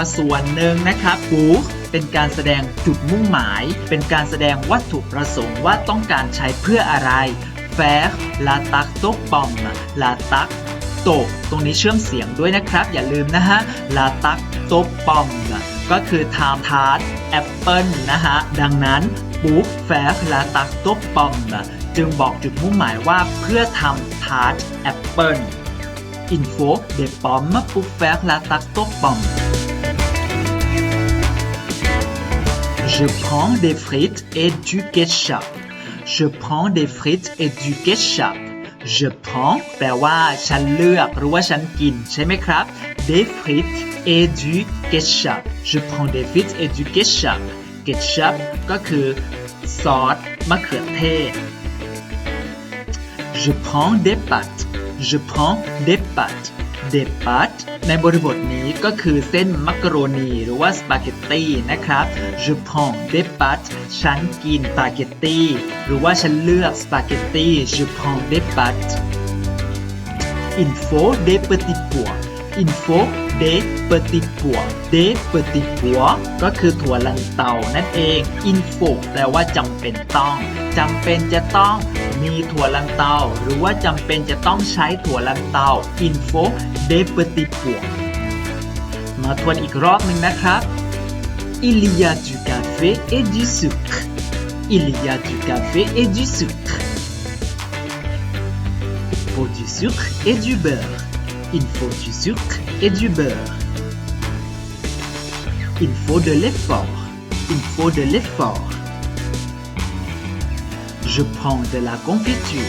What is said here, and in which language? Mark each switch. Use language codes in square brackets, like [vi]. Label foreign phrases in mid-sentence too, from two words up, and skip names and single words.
[th] ส่วนหนึ่งนะครับ pour เป็นการแสดงจุดมุ่งหมายเป็นการแสดงวัตถุประสงค์ว่าต้องการใช้เพื่ออะไร [fr] faire la tarte aux pommes la tarte [th] ตรงนี้เชื่อมเสียงด้วยนะครับอย่าลืมนะฮะ [fr] la tarte aux pommes [th] ก็คือทำทาร์ตแอปเปิลนะฮะดังนั้น [fr] pour faire la tarte aux pommes [th] จึงบอกจุดมุ่งหมายว่าเพื่อทำทาร์ตแอปเปิล [fr] Il faut des pommes pour faire la tarte aux pommes. Je prends des frites et du ketchup. Je prends des frites et du ketchup. Je prends [th] แปลว่าฉันเลือกหรือว่าฉันกินใช่ไหมครับ [fr] Des frites et du ketchup. Je prends des frites et du ketchup. [th] Ketchup ก็คือซอสมะเขือเทศ [fr] Je prends des pâtes. Je prends des pâtes [th] ในบริบทนี้ก็คือเส้นมักกะโรนีหรือว่าสปาเกตตีนะครับ Je prends des pâtes ฉั นกินสปาเกตตีหรือว่าฉันเลือกสปาเกตตี [fr] Je prends des pâtes Il faut des petits pois Il faut des petits pois des petits pois [th] ก็คือถั่วลันเตานั่นเอง [fr] Il faut [th] แปลว่าจำเป็นต้องจำเป็นจะต้องมีถั่วลันเตาหรือว่าจำเป็นจะต้องใช้ถั่วลันเตา [fr] Il faut des petits pois [th] มาทวนอีกรอบหนึ่งนะครับ [fr] Il y a du café et du sucre Il y a du café et du sucre Il faut du sucre et du beurre Il faut du sucre et du beurre Il faut de l'effort Il faut de l'effort Je prends de la confiture.